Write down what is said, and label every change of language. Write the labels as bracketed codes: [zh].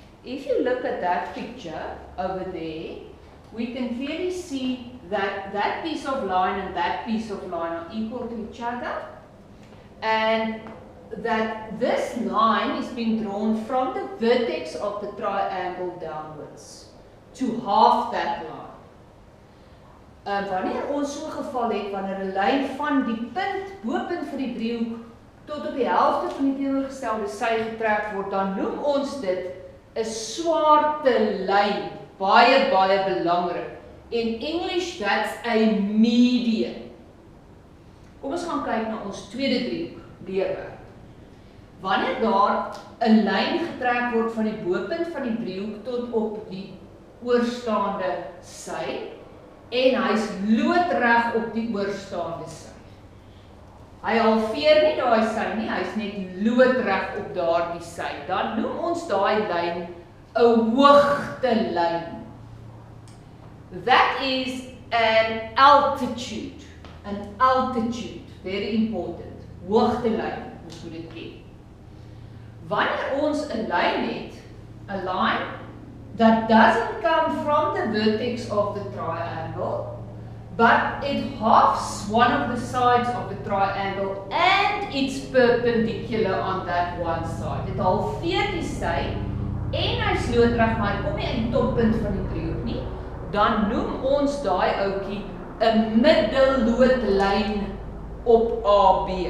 [en] If you look at that picture over there, we can clearly see that that piece of line and that piece of line are equal to each other, and that this line is being drawn from the vertex of the triangle downwards to half that line. [af] Wanneer ons so 'n geval het, wanneer 'n lyn van die punt, bopunt van die driehoek tot op die helfte van die teenoorgestelde sy getrek word, dan noem ons dit 'n swarte lyn. Baie belangrik. [en] In English, that's a median. [af] Kom ons gaan kyk na ons tweede driehoek, leerwerk. Wanneer daar 'n lyn getrek word van die bopunt van die driehoek tot op die oorstaande sy en hy's loodreg op die oorstaande sy. Hy halveer nie daai sy nie, hy's net loodreg op daardie sy. Dan noem ons daai lyn 'n hoogtelyn. [en] That is an altitude. An altitude, very important. [af] Hoogtelyn, ons moet dit ken. Wanneer ons 'n lyn het, [en] a line that doesn't come from the vertex of the triangle, but it halves one of the sides of the triangle and it's perpendicular on that one side. [af] Dit halveer die sy en hy's loodreg, maar hy kom nie in die toppunt van die driehoek nie, dan noem ons daai ouetjie 'n middelloodlyn op AB.